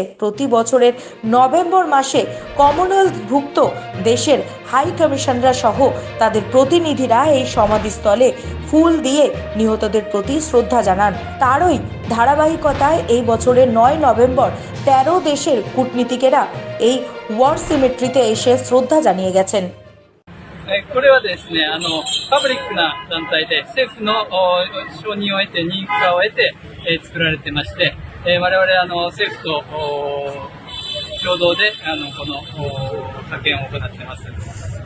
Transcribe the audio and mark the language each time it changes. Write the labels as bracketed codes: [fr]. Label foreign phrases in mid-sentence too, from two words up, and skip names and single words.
[bn] প্রতি বছরের নভেম্বর মাসে কমনওয়েলথভুক্ত দেশের হাই কমিশনরা সহ তাদের প্রতিনিধিরা এই সমাধিস্থলে ফুল দিয়ে নিহতদের প্রতি শ্রদ্ধা জানান। তারই ধারাবাহিকতায় এই বছরের 9 নভেম্বর 13 দেশের কূটনীতিকেরা এই ওয়ার সিমেট্রিতে এসে শ্রদ্ধা জানিয়ে গেছেন। [ja] これはですね、パブリックな団体で政府の承認を得て認可を得て、作られてまして、我々政府と共同でこの派遣を行っています。